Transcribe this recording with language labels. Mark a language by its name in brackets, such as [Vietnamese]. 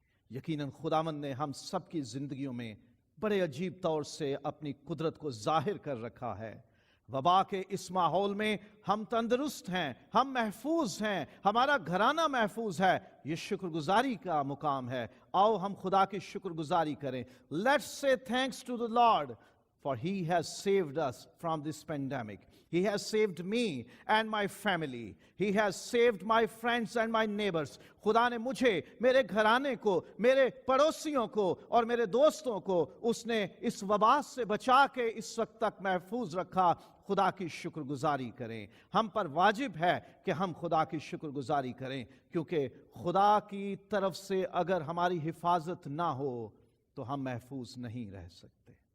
[Urdu] یقیناً خداوند نے ہم سب کی زندگیوں میں بڑے عجیب طور سے اپنی قدرت کو ظاہر کر رکھا ہے۔ وبا کے اس ماحول میں ہم تندرست ہیں، ہم محفوظ ہیں، ہمارا گھرانہ محفوظ ہے۔ یہ شکر گزاری کا مقام ہے۔ آؤ ہم خدا کی شکر گزاری کریں۔ [English] Let's say thanks to the Lord, for He has saved us from this pandemic. He has saved me and my family. He has saved my friends and my neighbors. [Urdu] خدا نے مجھے، میرے گھرانے کو، میرے پڑوسیوں کو اور میرے دوستوں کو اس نے اس وبا سے بچا کے اس وقت تک محفوظ رکھا۔ خدا کی شکر گزاری کریں۔ ہم پر واجب ہے کہ ہم خدا کی شکر گزاری کریں، کیونکہ خدا کی طرف سے اگر ہماری حفاظت نہ ہو تو ہم محفوظ نہیں رہ سکتے۔